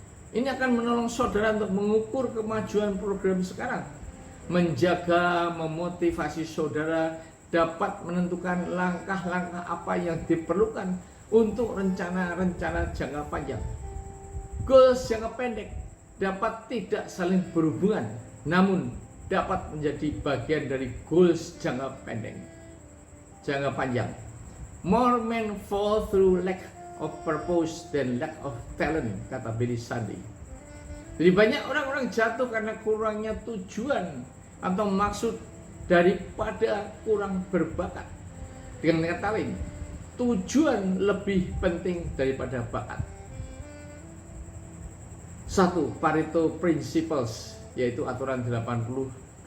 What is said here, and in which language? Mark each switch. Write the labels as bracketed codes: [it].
[id] Ini akan menolong saudara untuk mengukur kemajuan program sekarang, menjaga, memotivasi saudara dapat menentukan langkah-langkah apa yang diperlukan untuk rencana-rencana jangka panjang. Goals jangka pendek dapat tidak saling berhubungan, namun dapat menjadi bagian dari goals jangka pendek, jangka panjang. [en] More men fall through lack of purpose than lack of talent, [id] kata [en] Billy Sunday. [id] Jadi banyak orang-orang jatuh karena kurangnya tujuan atau maksud daripada kurang berbakat. Dengan kata lain, tujuan lebih penting daripada bakat. 1. Pareto Principles, yaitu aturan 80-20.